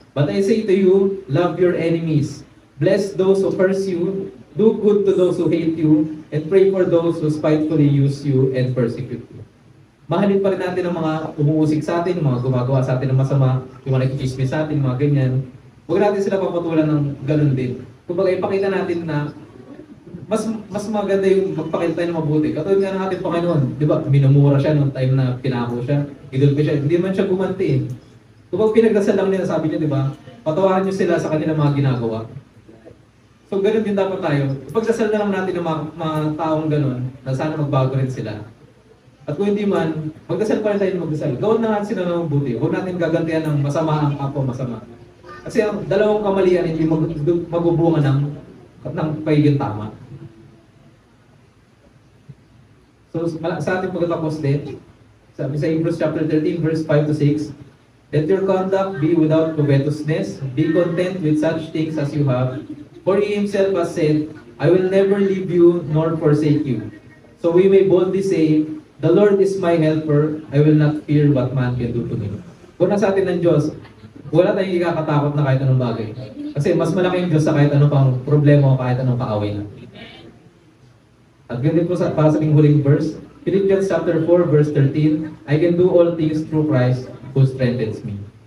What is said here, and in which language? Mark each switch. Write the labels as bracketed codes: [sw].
[en] But I say to you, love your enemies. Bless those who curse you. Do good to those who hate you. And pray for those who spitefully use you and persecute you. [tl] Mahalin pa rin natin ang mga umuusik sa atin, mga gumagawa sa atin ng masama, yung mga nakikismis sa atin, mga ganyan. Huwag natin sila papatulan ng ganun din. Kumbaga, ipakita natin na mas maganda yung magpakita ng mabuti. Katulad nga ng ating Panginoon, di ba? Minumura siya noong time na pinako siya. Idulpi siya. Hindi man siya gumanti eh. Kumbaga, pinagdasal lang niya, sabi niya, di ba? Patawarin niyo sila sa kanilang mga ginagawa. So, ganun din dapat tayo. Ipagdasal na lang natin ng mga taong ganun na sana magbago rin sila. At kung hindi man, magdasal pa rin tayo ng magdasal. Gawin na natin sila ng mabuti. Huwag natin gagantihan ng masama ang kapwa masama. Kasi ang dalawang kamalian hindi magbubunga ng pagiging tama. So sa ating pagtatapos din, sabi sa [en] Hebrews chapter 13 verse 5 to 6, let your conduct be without covetousness, be content with such things as you have, for He Himself has said, I will never leave you nor forsake you. So we may boldly say, the Lord is my helper, I will not fear what man can do to me. [tl] Kung nasa atin ng Diyos, wala tayong ikakatakot na kahit anong bagay. Kasi mas malaki yung Diyos sa kahit anong pang problema o kahit anong kaaway na. At ganun po para sa ating huling verse, [en] Philippians chapter 4 verse 13, I can do all things through Christ who strengthens me.